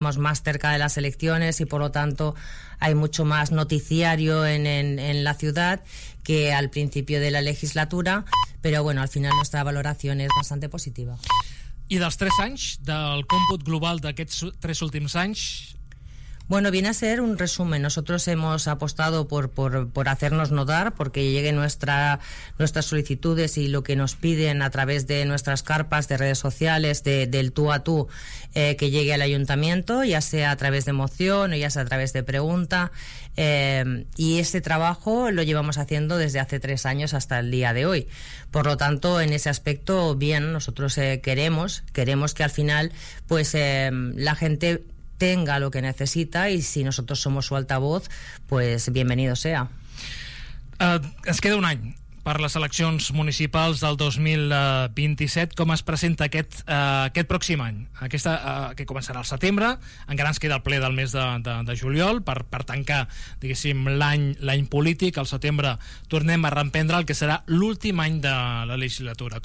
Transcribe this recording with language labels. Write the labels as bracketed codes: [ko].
[es] Estamos más cerca de las elecciones y, por lo tanto, hay mucho más noticiario en la ciudad que al principio de la legislatura. Pero bueno, al final nuestra valoración es bastante positiva. [ca] I dels tres anys, del còmput global d'aquests tres últims anys... [es] Bueno, viene a ser un resumen. Nosotros hemos apostado por hacernos notar, porque lleguen nuestras solicitudes y lo que nos piden a través de nuestras carpas, de redes sociales, del tú a tú, que llegue al ayuntamiento, ya sea a través de moción o ya sea a través de pregunta. Y ese trabajo lo llevamos haciendo desde hace tres años hasta el día de hoy. Por lo tanto, en ese aspecto, bien, nosotros queremos que al final pues la gente tenga lo que necesita, y si nosotros somos su altavoz, pues bienvenido sea. [ca] Es queda un any per les eleccions municipals del 2027. Com es presenta aquest pròxim any? Aquesta, que començarà al setembre, encara ens queda el ple del mes de juliol per tancar, diguéssim, l'any polític. Al setembre tornem a reprendre el que serà l'últim any de la legislatura.